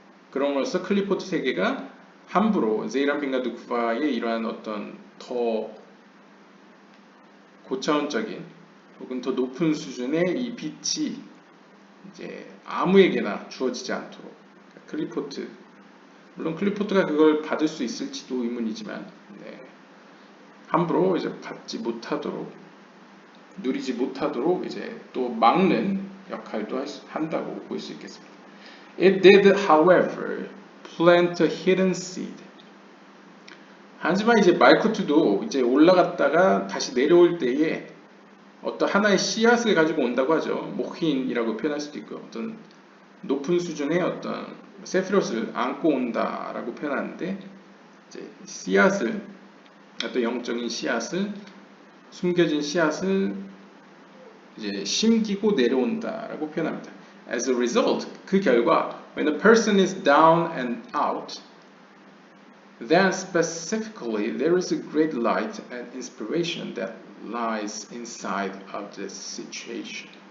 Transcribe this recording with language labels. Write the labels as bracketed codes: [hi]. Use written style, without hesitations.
[ko] 그럼으로써 클리포트 세계가 함부로 제이람펜과 누쿠바의 이러한 어떤 더 고차원적인 혹은 더 높은 수준의 이 빛이 이제 아무에게나 주어지지 않도록 클리포트, 물론 클리포트가 그걸 받을 수 있을지도 의문이지만 함부로 이제 받지 못하도록, 누리지 못하도록 이제 또 막는 역할도 한다고 볼 수 있겠습니다. [en] It did, however, plant a hidden seed. [ko] 하지만 이제 말쿠트도 이제 올라갔다가 다시 내려올 때에 어떤 하나의 씨앗을 가지고 온다고 하죠. 모힌이라고 표현할 수도 있고, 어떤 높은 수준의 어떤 세피롯을 안고 온다라고 표현하는데, 이제 씨앗을, 어떤 영적인 씨앗을, 숨겨진 씨앗을 이제 심기고 내려온다라고 표현합니다. [en] As a result, [ko] 그 결과, [en] when a person is down and out, then specifically there is a great light and inspiration that lies inside of this situation.